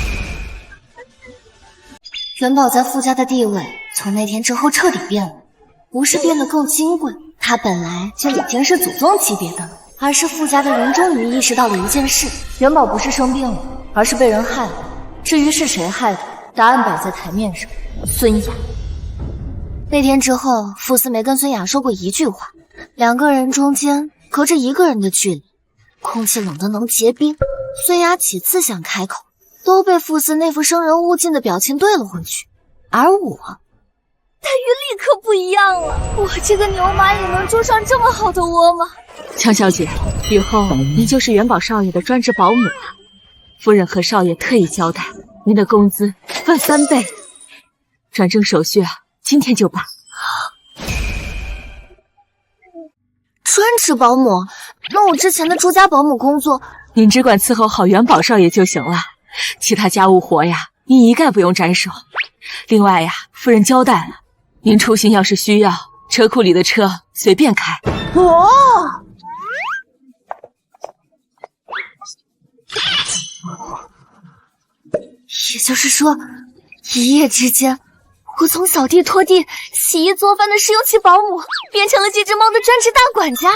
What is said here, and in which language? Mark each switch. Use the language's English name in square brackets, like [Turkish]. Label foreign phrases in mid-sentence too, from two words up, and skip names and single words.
[Chinese] 元寶在傅家的地位從那天之後徹底變了，不是變得更金貴，他本來就已經是祖宗級別的了，而是傅家的人終於意識到了一件事：元寶不是生病了，而是被人害了。至於是誰害的，答案擺在台面上，孫雅。那天之後，傅斯沒跟孫雅說過一句話，兩個人中間隔着1個人的距離，空氣冷得能結冰。孫雅幾次想開口，都被傅斯那副生人勿近的表情對了回去。而我，待遇立刻不一樣了，我這個牛馬也能住上這麼好的窩嗎？強小姐，以後您就是元寶少爺的專職保姆了。夫人和少爺特意交代，您的工資翻3倍，轉正手續今天就辦。專職保姆？那我之前的住家保姆工作，您只管伺候好元寶少爺就行了，其他家務活呀，您一概不用沾手。另外呀，夫人交代了，您出行要是需要，車庫裡的車隨便開。也就是說，一夜之間，我從掃地、拖地、洗衣、做飯的試用期保姆，變成了這隻貓的專職大管家。